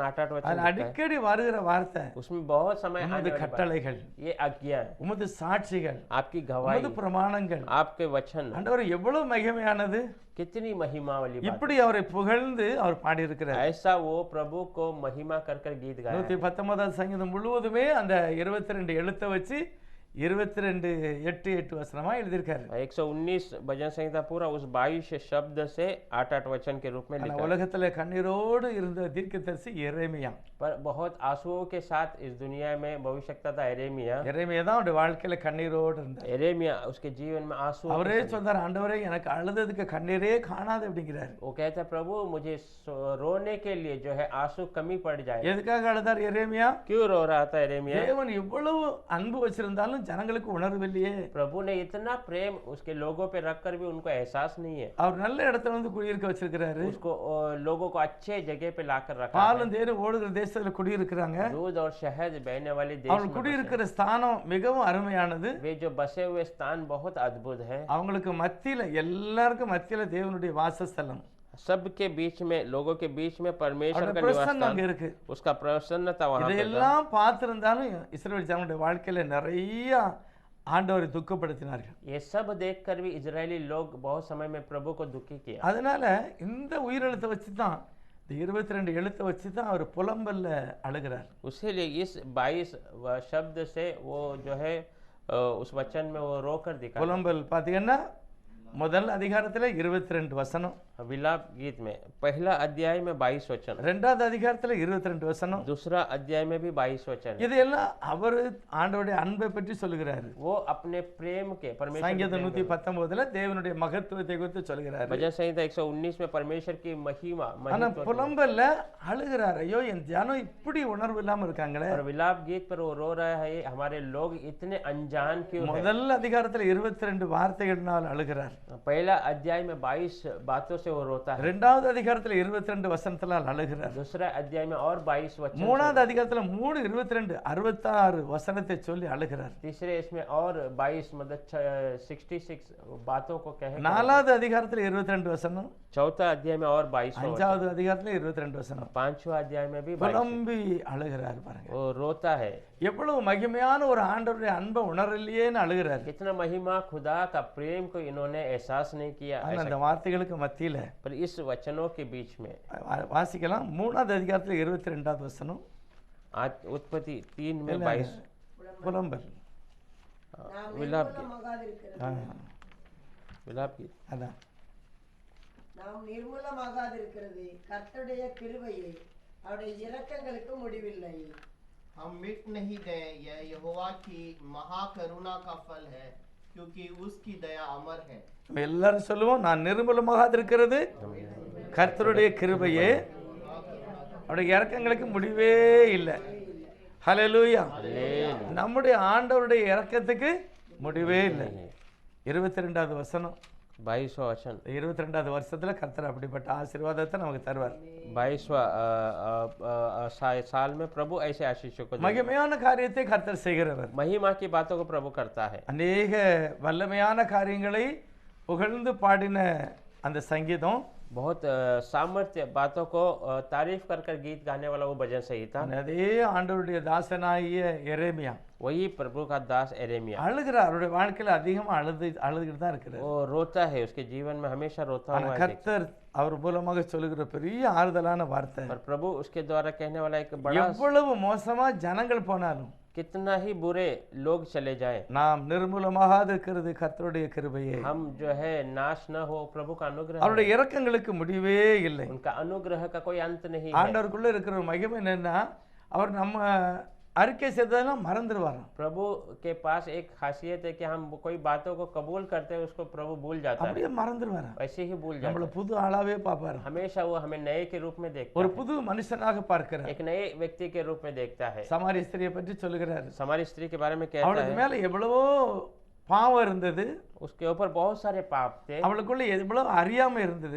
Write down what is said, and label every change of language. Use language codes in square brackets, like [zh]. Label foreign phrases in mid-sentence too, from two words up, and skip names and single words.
[ta] அதுல [hi] लिखा है। [ta] அடிக்கடி வருகிற வார்த்தை [hi] उसमें बहुत समय आने [ta] உமது [hi] वाली बात। [ta] கட்டளைகள், [hi] ये आज्ञा है, [ta] உமது சாட்சிகள், [hi] आपकी गवाही, [ta] உமது பிரமாணங்கள். [hi] आपके वचन [ta] ஆண்டவர் எவ்வளவு மகிமையானது. [hi] कितनी महिमा वाली बात। [ta] இப்படி அவரை புகழ்ந்து அவர் பாடியிருக்கிறார். [hi] ऐसा वो प्रभु को महिमा कर गीत गाया। [ta] 119வது சங்கீதம் முழுவதுமே அந்த 22 எழுத்தை வச்சு 22 8 வசனமா எழுதியிருக்காரு. [hi] 119 भजन संहिता पूरा उस 22 शब्द से 8 वचन के रूप में [ta] ஆனா [hi] लिखा है। [ta] உலகத்துல கண்ணீரோடு இருந்த தீர்க்கதரிசி எரேமியா. [hi] पर बहुत आंसुओं के साथ इस दुनिया में भविष्यवक्ता था एरेमिया। [ta] எரேமியா தான் அவருடைய வாழ்க்கையில கண்ணீரோடு இருந்தார். [hi] एरेमिया उसके जीवन में आंसू [ta] அவரே சொன்னார், ஆண்டவரே எனக்கு அழுததுக்கு கண்ணீரே காணாது அப்படிங்கிறார். [hi] वो कहता है प्रभु मुझे रोने के लिए जो है आंसू कमी पड़ जाए। [ta] எதுக்காக அழுதார் எரேமியா? [hi] क्यों रो रहा था एरेमिया? [ta] தேவன் இவ்வளவு அன்பு வச்சிருந்தாலும் ஜனங்களுக்கு உணர்வில்லையே. [hi] प्रभु ने इतना प्रेम उसके लोगों पे रखकर भी उनको एहसास नहीं है। [ta] அவர் நல்ல இடத்துல வந்து குடியிருக்க வச்சிருக்கிறாரு. [hi] उसको लोगों को अच्छे जगह पे लाकर रखा है। [ta] பாலும் தேனும் ஓடுகிற தேசத்துல குடியிருக்கிறாங்க. [hi] दूध और शहद बहने वाले देश [ta] அவங்க [hi] में [ta] குடியிருக்கிற ஸ்தானம் மிகவும் அருமையானது. [hi] वे जो बसे हुए स्थान बहुत अद्भुत है। [ta] அவங்களுக்கு மத்தியில எல்லாருக்கும் மத்தியில தேவனுடைய வாசஸ்தலம், [hi] सबके बीच में लोगों के बीच में परमेश्वर [ta] அவருடைய [hi] का निवास [ta] பிரசன்னம் அங்க [hi] स्थान, [ta] இருக்கு. [hi] उसका प्रसन्नता वहां पे था। [ta] இதையெல்லாம் பார்த்திருந்தாலும் இஸ்ரவேல் ஜனங்களுடைய வாழ்க்கையில நிறைய ஆண்டவரை துக்கப்படுத்தினார்கள். [hi] ये सब देखकर भी इजरायली लोग बहुत समय में प्रभु को दुखी किया। [ta] அதனால இந்த உயிரெழுத்தை வச்சு தான் இந்த 22 எழுத்தை வச்சு தான் அவர் புலம்பல்ல அழுகிறார். [hi] उसीलिए इस 22 शब्द से वो जो है उस वचन में वो रोकर दिखा। [ta] புலம்பல் பார்த்தீங்கன்னா முதல் அதிகாரத்துல 22 வசனம், [hi] विलाप गीत में पहला अध्याय में 22 वचन, [ta] இரண்டாவது அதிகாரத்துல 22 வசனம். [hi] दूसरा अध्याय में भी 22 वचन। [ta] இதெல்லாம் அவர் ஆண்டவருடைய அன்பை பற்றி சொல்லுகிறாரு. [hi] वो अपने प्रेम के परमेश्वर के [ta] சங்கீதம் [hi] प्रेम के- [ta] 119ல தேவனுடைய மகத்துவத்தை குறித்து சொல்கிறாரு. [hi] भजन संहिता 119 में परमेश्वर की महिमा [ta] ஆனா [hi] महिमा [ta] புலம்பல்ல அழுகிறார், ஐயோ என் ஜனம் இப்படி உணர்வு இல்லாம இருக்காங்களே. [hi] और विलाप गीत पर वो रो रहा है हमारे लोग इतने अनजान क्यों है। [ta] முதல் அதிகாரத்துல 22 வார்த்தைகள்னால் அழுகிறார். [hi] पहला अध्याय में 22 बातों से वो रोता है। [ta] இரண்டாவது அதிகாரத்துல 22 வசனத்தினால் அழுகிறார். [hi] दूसरा अध्याय में और 22 वचन। [ta] மூணாவது அதிகாரத்துல 3:22 66 வசனத்தை சொல்லி அழுகிறார். [hi] तीसरे इसमें और 22 मतलब 66 बातों को कहे। [ta] நாலாவது அதிகாரத்துல 22 வசனம், [hi] चौथा अध्याय में और 22 [ta] அஞ்சாவது அதிகாரத்துல 22 வசனம். [hi] पांचवा अध्याय में भी 22 [ta] புலம்பி அழுகிறார் பாருங்க. [hi] वो रोता है। [ta] எவ்வளவு மகிமையான ஒரு ஆண்டவருடைய அன்பை உணரலையேன்னு அழுகிறார். [hi] कितना महिमा खुदा का प्रेम को इन्होंने एहसास नहीं किया। [ta] ஆனா அந்த வார்த்தைகளுக்கு மத்தியில [hi] पर इस वचनों के बीच में [ta] வாசிக்கலாம். மூணாவது அதிகாரத்துல 22வது வசனம், [hi] आज उत्पत्ति 3 में 22 [ta] புலம்பல். நாம் [hi] विलाप गीत। [ta] நிர்மூலமாகாதிருக்கிறது. ஆ, [hi] विलाप गीत [ta] அதான் நாம் நிர்மூலமாகாதிருக்கிறது கர்த்தருடைய கிருபையே, அவருடைய இரக்கங்களுக்கு முடிவில்லை. [hi] हम मिट नहीं गए, यह यहोवा की महाकरुणा का फल है, क्योंकि उसकी दया अमर है। [ta] நம்ம எல்லாரும் சொல்லுவோம், நான் நிர்மூலமாக இருக்கிறது கர்த்தருடைய கிருபையே, அவருடைய இரக்கங்களுக்கு முடிவே இல்லை. ஹல்லேலூயா. நம்முடைய ஆண்டவருடைய இரக்கத்துக்கு முடிவே இல்லை. 22வது வசனம், [hi] 22वां वचन, [ta] 22வது வருஷத்துல கர்த்தர் அப்படிப்பட்ட ஆசீர்வாதத்தை நமக்கு தருவார். [hi] 22वां साल में प्रभु ऐसे आशीषों को देगा। [ta] மகிமையான காரியத்தை கர்த்தர் செய்கிறவர். [hi] महिमा की बातों को प्रभु करता है। [ta] அநேக வல்லமையான காரியங்களை புகழ்ந்து பாடின அந்த சங்கீதம், [hi] बहुत सामर्थ्य बातों को तारीफ कर कर गीत गाने वाला वो भजन संहिता, [ta] அதே ஆண்டவருடைய தாசனாகிய எரேமியா [hi] वही प्रभु का दास एरेमिया, [ta] அழுகிறார். அவருடைய வாழ்க்கையில அதிகமா அழுதுகிட்டு தான் இருக்கிறார். [hi] वो रोता है, उसके जीवन में हमेशा रोता [ta] ஆனா [hi] हुआ है। [ta] கர்த்தர் அவர் மூலமாக சொல்லுகிற பெரிய ஆறுதலான வார்த்தை, [hi] और प्रभु उसके द्वारा कहने वाला एक बड़ा, [ta] எவ்வளவு மோசமா ஜனங்கள் போனாலும் [hi] कितना ही बुरे लोग चले जाए, [ta] நாம் நிர்மூலமாகாது இருக்கிறது கர்த்தருடைய கிருபையே. [hi] हम जो है नाश न हो, प्रभु का अनुग्रह है। [ta] அவருடைய இரக்கங்களுக்கு முடிவே இல்லை. [hi] उनका अनुग्रह का कोई अंत नहीं है। [ta] ஆண்டவருக்குள்ள இருக்கிற ஒரு மகிமை என்னன்னா, அவர் நம்ம அறிக்கை செய்ததெல்லாம் மறந்துடுவாராம். [hi] प्रभु के पास एक खासियत है कि हम कोई बातों को कबूल करते हैं, उसको प्रभु भूल जाता है, [ta] அப்படியே மறந்துடுவாராம். [hi] वैसे ही भूल जाता [ta] நம்மள [hi] है। [ta] புது ஆளாவே பார்ப்பாரு. [hi] हमेशा वो हमें नए के रूप में देखता [ta] ஒரு [hi] है, [ta] புது மனுஷனாக பார்க்கிறார். [hi] एक नए व्यक्ति के रूप में देखता है। [ta] சமாரிய ஸ்திரியை பற்றி சொல்லுகிறாரு. [hi] हमारी स्त्री के बारे में कहता [ta] அவளுக்கு [hi] है, [ta] மேல எவ்வளவோ பாவம் இருந்தது, [hi] उसके ऊपर बहुत सारे पाप थे, [ta] அவளுக்குள்ள எவ்வளவு அறியாம இருந்தது,